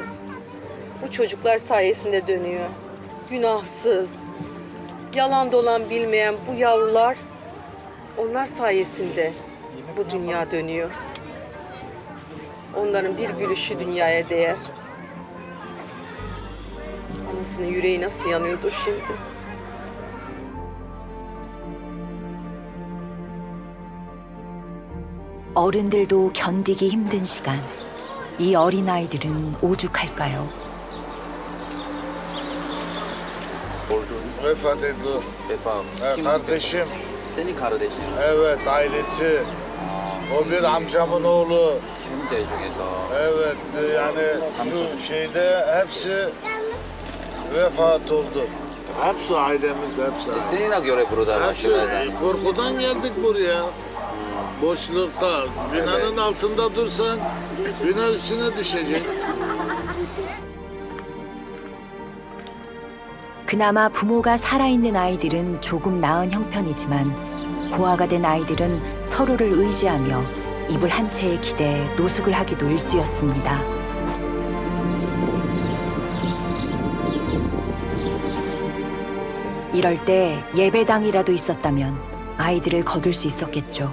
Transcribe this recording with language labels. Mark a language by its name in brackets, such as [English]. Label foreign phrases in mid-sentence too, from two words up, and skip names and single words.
[Turkish] Bu çocuklar sayesinde dönüyor. Günahsız, yalan dolan bilmeyen bu yavrular onlar sayesinde bu dünya dönüyor. Onların bir gülüşü dünyaya değer. Anasının yüreği nasıl yanıyordur şimdi? [Korean] 어른들도 견디기 힘든 시간. 이 어린아이들은 오죽할까요? [Turkish] Vefat etti. Kardeşim. Senin kardeşin. Evet, ailesi. O bir amcamın oğlu. [Korean] 형제 중에서. [Turkish] Evet, yani şu şeyde hepsi vefat oldu. Hepsi ailemiz, hepsi. Seninle göre burada Hepsi korkudan geldik buraya. Boşlukta, binanın altında dursan, bina üstüne düşecek. [Korean] 그나마 부모가 살아있는 아이들은 조금 나은 형편이지만 고아가 된 아이들은 서로를 의지하며 이불 한 채에 기대 노숙을 하기도 일쑤였습니다. 이럴 때 예배당이라도 있었다면 아이들을 거둘 수 있었겠죠.